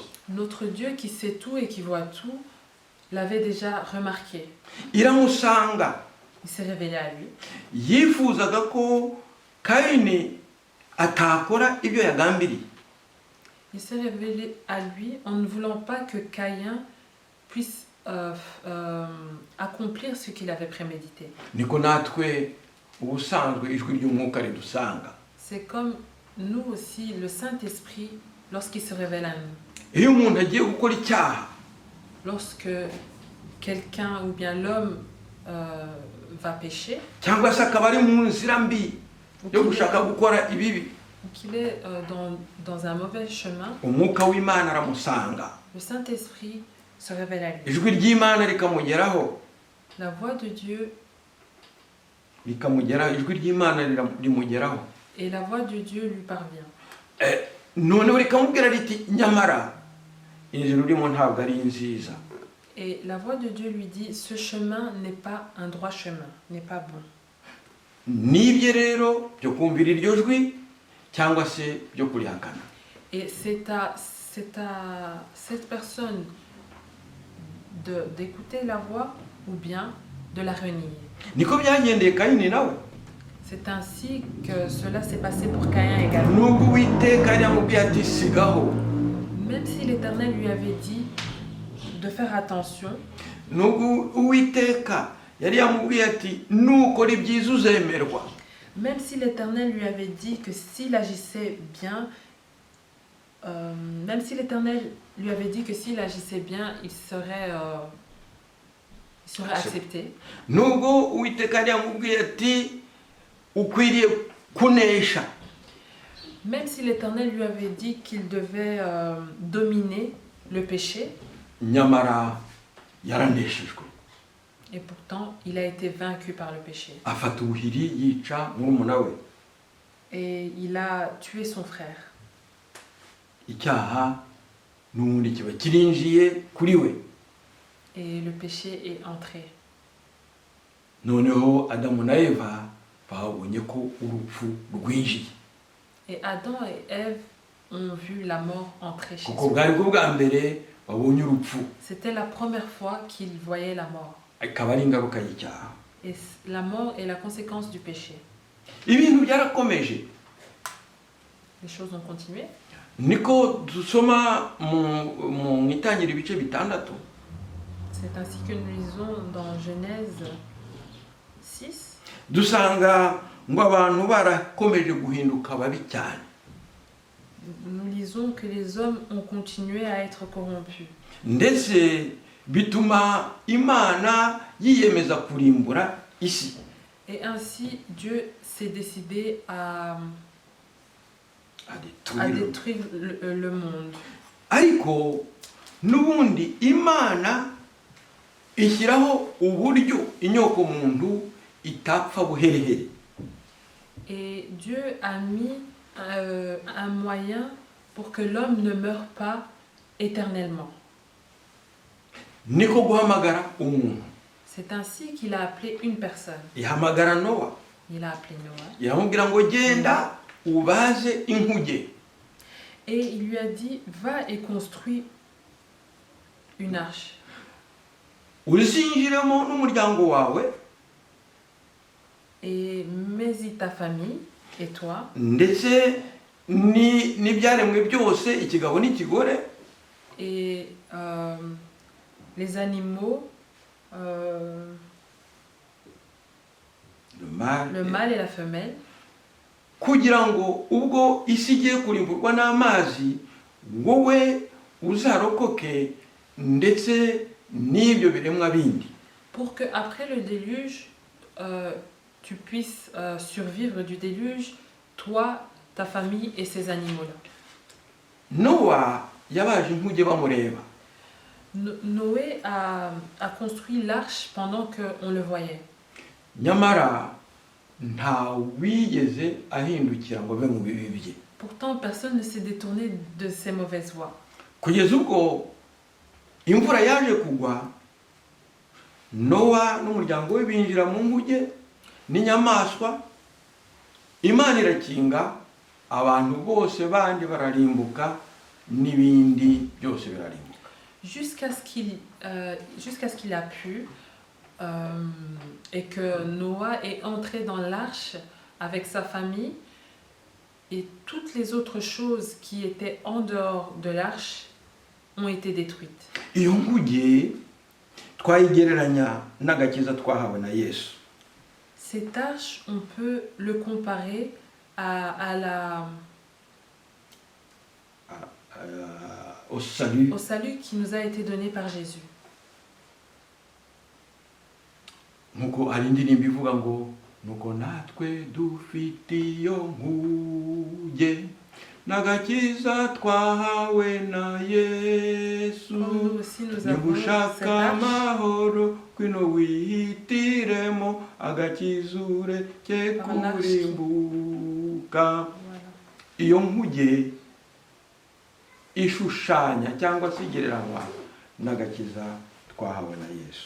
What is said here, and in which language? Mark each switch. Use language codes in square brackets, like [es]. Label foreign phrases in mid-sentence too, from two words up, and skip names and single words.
[fr] Notre Dieu qui sait tout et qui voit tout l'avait déjà remarqué. [rw] Iramusanga. [fr] Il s'est révélé à lui. [rw] Yifuzaga ko Kayini atakora ibyo yagambiriye. [fr] Il s'est révélé à lui en ne voulant pas que Caïn puisse accomplir ce qu'il avait prémédité. [rw] Niko natwe ubusanzwe ijwi ry'umwuka ridusanga. [fr] C'est comme nous aussi, le Saint-Esprit, lorsqu'il se révèle à nous. [rw] Iyo umuntu agiye gukora icyaha, [fr] lorsque quelqu'un ou bien l'homme va pécher, [rw] cyangwa se akaba ari mu nzira mbi yo gushaka gukora ibibi, [fr] qu'il est dans un mauvais chemin, [rw] umwuka w'Imana aramusanga. [fr] le Saint-Esprit se révèle à lui. [rw] ijwi ry'imana rikamugeraho [fr] La voix de Dieu [rw] ijwi ry'imana rimugeraho [fr] et la voix de Dieu lui parvient. [rw] noneho rikamubwira riti nyamara inzira urimo ntabwo ari nziza. [fr] Et la voix de Dieu lui dit, ce chemin n'est pas un droit chemin, n'est pas bon. [rw] Nibye rero byo kumvira iryo jwi cyangwa se byo kurihakana. [fr] Et c'est à cette personne d'écouter la voix ou bien de la renier. [rw] Niko byagendeye Kayini nawe. [fr] C'est ainsi que cela s'est passé pour Caïn également. [rw] Nubwo Uwiteka yari yamubwiye ati sigaho, [fr] Même si l'Éternel lui avait dit de faire attention, [rw] nubwo Uwiteka yari yamubwiye ati nukora ibyiza uzemerwa, [fr] même si l'Éternel lui avait dit que s'il agissait bien, il serait accepté. [rw] nubwo Uwiteka yari yamubwiye ati ukwiriye kunesha, [fr] Même si l'Éternel lui avait dit qu'il devait dominer le péché, [rw] nyamara yaraneshejwe. [fr] et pourtant il a été vaincu par le péché. [rw] Afata ubuhiri yica murumuna we. [fr] Et il a tué son frère. [rw] Icyaha n'ubundi kiba kirinjiye kuri we. [fr] Et le péché est entré. [rw] Noneho Adamu na Eva babonye ko urupfu rwinjiye. [fr] Et Adam et Ève ont vu la mort entrer chez [rw] Kuko [fr] eux. [rw] bwari bwo bwa mbere babonye urupfu. [fr] C'était la première fois qu'ils voyaient la mort. [rw] Akaba ari ingaruka y'icyaha. [fr] Et la mort est la conséquence du péché. [rw] Ibintu byarakomeje. [fr] Les choses ont continué. [rw] Niko dusoma mu itangira ibice bitandatu. [fr] C'est ainsi que nous lisons dans Genèse 6. [rw] Dusanga ngo abantu barakomeje guhinduka babi cyane. [fr] Nous lisons que les hommes ont continué à être corrompus. [rw] Ndetse bituma Imana yiyemeza kurimbura isi. [fr] Et ainsi, Dieu s'est décidé à détruire le monde. [rw] Ariko n'ubundi Imana ishyiraho uburyo inyoko muntu itapfa buherehere. [fr] Et Dieu a mis un moyen pour que l'homme ne meure pas éternellement. [rw] Niko guhamagara umuntu. [fr] C'est ainsi qu'il a appelé une personne. [rw] Ihamagara Nowa. [fr] Il a appelé Noah. [rw] Iramubwira ngo genda ubaze inkuge. [fr] Et il lui a dit, va et construis une arche. [rw] Uzinjiremo n'umuryango wawe. [fr] Et mets-y ta famille et toi. [rw] Ndetse n'ibyaremwe byose ikigabo n'ikigore. [fr] Et les animaux, le mâle et la femelle. [rw] Kugira ngo ubwo isi igiye kurimburwa n'amazi wowe uzarokoke ndetse n'ibyo biremwa bindi. [fr] Pour que après le déluge, tu puisses survivre du déluge, toi, ta famille et ces animaux-là. [rw] Nowa yabaje inkuge bamureba. [fr] Noé a construit l'arche pendant qu'on le voyait. [rw] Nyamara nta wigeze ahindukira ngo be mu bibi bye. [fr] Pourtant, personne ne s'est détourné de ses mauvaises voies. [rw] Kugeza ubwo imvura yaje kugwa, Nowa n'umuryango we binjira mu nkuge n'inyamaswa, Imana irakinga, abantu bose bandi bararimbuka n'ibindi byose birarimbuka. [fr] Jusqu'à ce qu'il a pu et que Noah est entré dans l'arche avec sa famille et toutes les autres choses qui étaient en dehors de l'arche ont été détruites. [rw] Iyo nkuge twayigereranya n'agakiza twahawe na Yesu. [fr] Cette arche, on peut le comparer Au salut qui nous a été donné par Jésus. [rw] Nkuko hari indirimbo ivuga ngo nuko natwe dufite iyo nkuge n'agakiza twahawe na Yesu. [fr] Comme nous aussi, nous avons cette [rw] Nibushaka [fr] arche. [rw] amahoro kwino wihitiremo agakizure ke kurimbuka. [fr] Voilà. [rw] Iyo nkuge ishushanya cyangwa se igereranywa n'agakiza twahawe na Yesu.